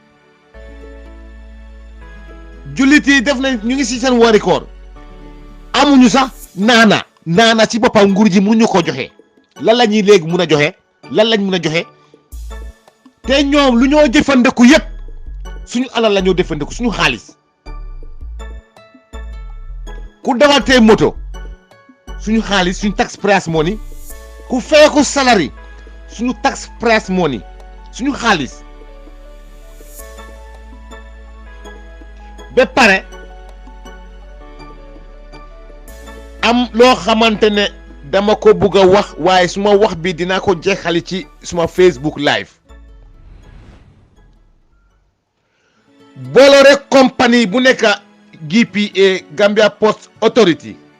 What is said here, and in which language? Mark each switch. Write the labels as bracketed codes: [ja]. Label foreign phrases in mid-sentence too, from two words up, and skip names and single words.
[wo] jullit yi def nañ ñu ngi ci seen uwari koor amuñu sax naana ci boppam nguur ji mënuñu ko joxe lan la ñuy léegi mun a joxe lan lañ mun a joxe te ñoom lu ñoo jëfandiku yépp suñu alal la ñoo jëfandiku suñu xaalis ku dawatee moto suñu xaalis suñu [en] tax price money [wo] ku feeku salary suñu [en] tax price money [wo] suñu xaalis ba pare am loo xamante ne dama ko bugg a wax waaye suma wax bi dinaa ko jeexali ci suma Facebook live Bolloré compagnie bu nekk GPA Gambia Post Authority